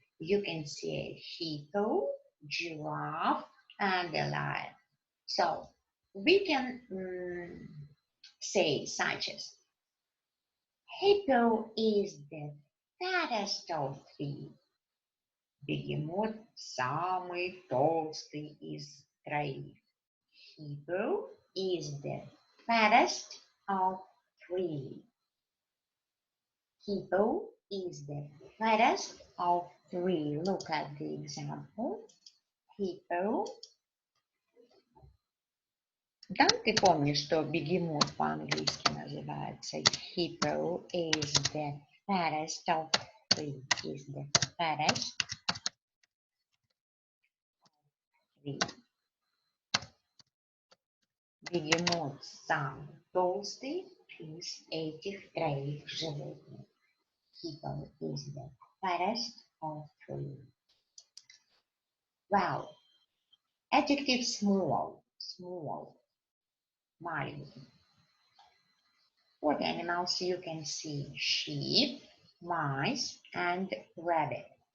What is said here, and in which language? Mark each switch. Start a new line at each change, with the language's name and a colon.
English: You can see a hippo, giraffe, and a lion. So we can say such as, hippo is the fattest of three.
Russian: Бегемот самый толстый из троих.
English: Hippo is the fattest of three. Hippo is the fattest of three. Look at the example. Hippo.
Russian: Да, ты помнишь, что бегемот по-английски называется?
English: Hippo is the fattest of three. Is the fattest of three.
Russian: Бегемот самый толстый из этих троих животных.
English: Hippo is the fattest of three. Well, adjective small,
Russian: маленький.
English: What animals you can see? Sheep, mice, and rabbit.